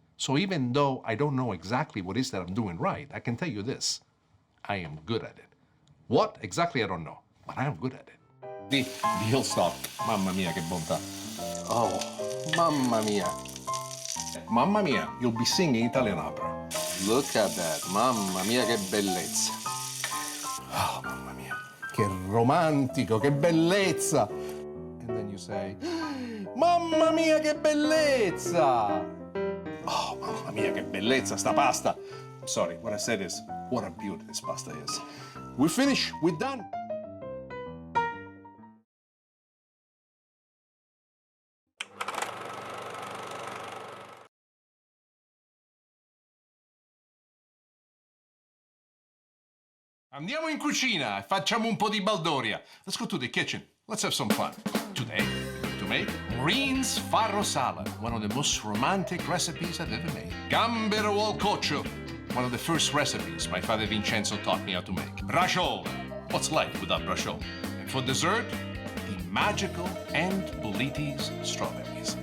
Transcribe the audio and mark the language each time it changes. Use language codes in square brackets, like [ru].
[en] So even though I don't know exactly what it is that I'm doing right, I can tell you this. I am good at it. What exactly, I don't know. But I am good at it. The heel stop. [it] Mamma mia, che bontà. Oh, mamma mia. [en] Mamma mia, you'll be singing Italian opera. Look at that. [it] Mamma mia, che bellezza. Oh, mamma mia. Che romantico, che bellezza. [en] And then you say, [it] mamma mia, che bellezza. Oh, mamma mia, che bellezza, sta pasta. [en] Sorry, what I said is, what a beauty this pasta is. We're finished, we're done. [it] Andiamo in cucina e facciamo un po' di baldoria. [en] Let's go to the kitchen. Let's have some fun. Today, we're going to make Maureen's farro salad, one of the most romantic recipes I've ever made. Gambero al coccio, one of the first recipes my father Vincenzo taught me how to make. Braciole, what's life without braciole? And for dessert, the magical and Boliti's strawberries.